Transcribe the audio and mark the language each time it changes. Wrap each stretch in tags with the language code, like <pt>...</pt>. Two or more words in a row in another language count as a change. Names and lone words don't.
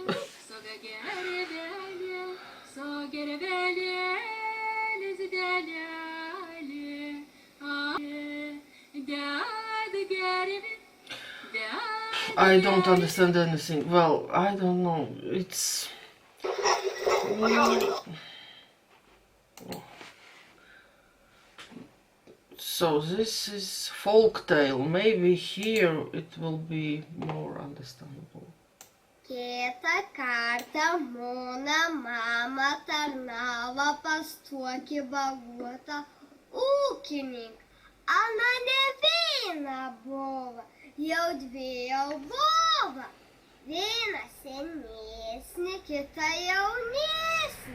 <en>I don't understand anything. Well, I don't know. It's... So this is folktale. Maybe here it will be more understandable.</en> <lt>Kitą kartą mano mama tarnavo pas tokį bagutą ūkininką. Ana ne viena buvo, jau dvi jau buvo. Viena senesnė, kita jaunesnė.</lt>